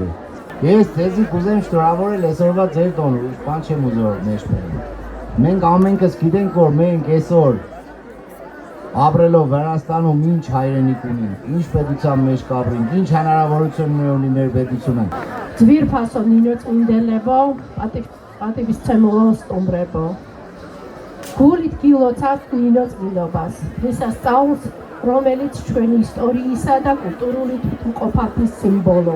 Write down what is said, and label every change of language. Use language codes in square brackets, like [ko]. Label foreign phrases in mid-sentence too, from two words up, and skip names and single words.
[hy] Ես ձեզի կուզեմ շնորհավորել այսօրվա ձեր տոնը, բան չեմ ուզում մեջբերել։ Մենք ամենքս գիտենք, որ մենք այսօր ապրելով Վրաստանում ինչ հայրենիք ունենք, ինչ պետության մեջ կապրենք, ինչ հնարավորություններ ունի մեր պետությունը։ [ka] ძვირფასო ნინოწმინდელებო, პატივისცემულო სტუმრებო. გულით გილოცავთ ნინოწმინდობას, დღესასწაულს, რომელიც ჩვენი ისტორიისა და კულტურული თვითმყოფობის სიმბოლოა.